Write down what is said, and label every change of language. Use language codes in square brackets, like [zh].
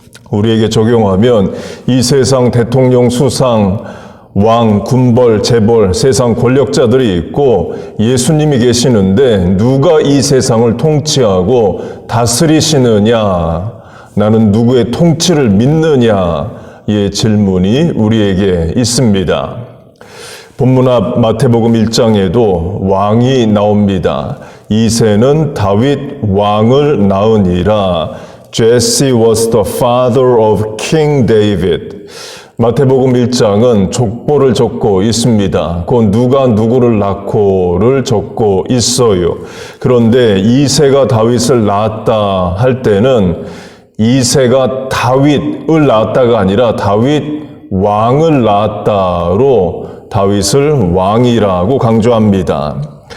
[ko] 우리에게 적용하면 이 세상 대통령, 수상, 왕, 군벌, 재벌, 세상 권력자들이 있고 예수님이 계시는데 누가 이 세상을 통치하고 다스리시느냐? 나는 누구의 통치를 믿느냐의 질문이 우리에게 있습니다. 본문 앞 마태복음 1장에도 왕이 나옵니다. 이새는 다윗 왕을 낳으니라. [en] Jesse was the father of King David. [ko] 마태복음 1장은 족보를 적고 있습니다. 곧 누가 누구를 낳고를 적고 있어요. 그런데 이새가 다윗을 낳았다 할 때는 이새가 다윗을 낳았다가 아니라 다윗 왕을 낳았다로 다윗을 왕이라고 강조합니다.